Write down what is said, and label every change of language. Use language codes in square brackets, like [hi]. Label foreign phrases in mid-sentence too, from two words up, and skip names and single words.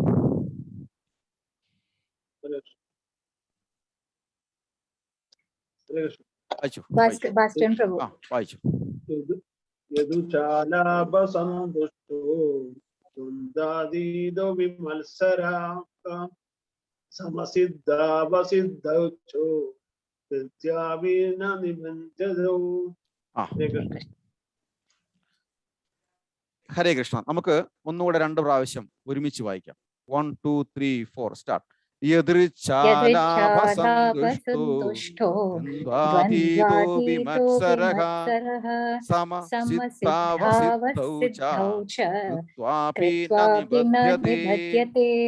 [ml] വായിച്ചു. [sa] യദുചാലാഭസന്തുഷ്ടോ ദ്വന്ദ്വാതീതോ വിമത്സരഃ സമസിദ്ധാവസിദ്ധൗ ച कृत्वापि न निबध्यते. [ml] ഹരേ കൃഷ്ണ. നമുക്ക് ഒന്നുകൂടെ 2 പ്രാവശ്യം ഒരുമിച്ച് വായിക്കാം. 1 2 3 4 സ്റ്റാർട്ട്. [sa] യദൃച്ഛാലാഭസന്തുഷ്ടോ ദ്വന്ദ്വാതീതോ വിമത്സരഃ സമസിദ്ധാവസിദ്ധൗ ച കൃത്വാപി ന നിബധ്യത്തെ.